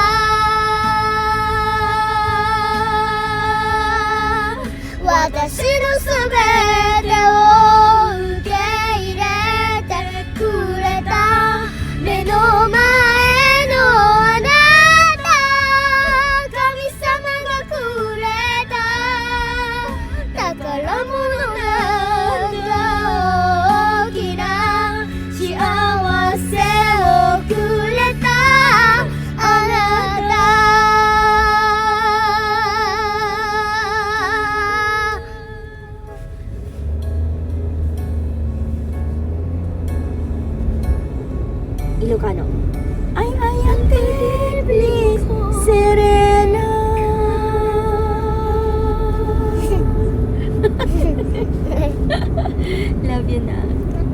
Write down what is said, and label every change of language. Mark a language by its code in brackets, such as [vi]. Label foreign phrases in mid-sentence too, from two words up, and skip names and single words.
[ja] 私のすべてを受け入れてくれた目の前のあなた神様がくれた宝物なんだ大きな幸せをくれたあなた [tl] Ilocano. Ay, ate, please. Serena. [en] Love you [tl] na.